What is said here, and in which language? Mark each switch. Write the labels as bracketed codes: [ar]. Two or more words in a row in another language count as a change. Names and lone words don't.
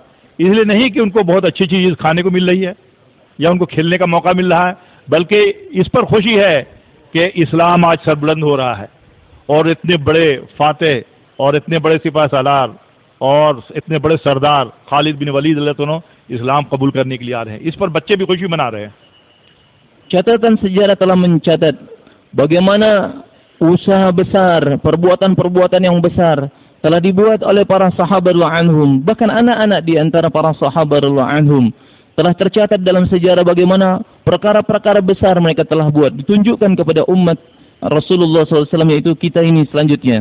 [hi] इसलिए नहीं कि उनको बहुत अच्छी चीज़ खाने को मिल रही है या उनको खेलने का मौका मिल रहा है, बल्कि इस पर खुशी है कि इस्लाम आज सरबुलंद हो रहा है और इतने बड़े फातेह और इतने बड़े सिपाह सालार और इतने बड़े सरदार खालिद बिन वलीद [ar] رضي الله عنه [hi] इस्लाम कबूल करने के लिए आ रहे हैं। इस पर बच्चे भी खुशी मना रहे हैं। [id] Catatan sejarah telah mencatat bagaimana usaha besar, perbuatan-perbuatan yang besar telah dibuat oleh para sahabat [ar] رضي الله عنهم, [id] bahkan anak-anak di antara para sahabat [ar] رضي الله عنهم [id] telah tercatat dalam sejarah bagaimana perkara-perkara besar mereka telah buat, ditunjukkan kepada umat Rasulullah SAW, yaitu kita ini selanjutnya.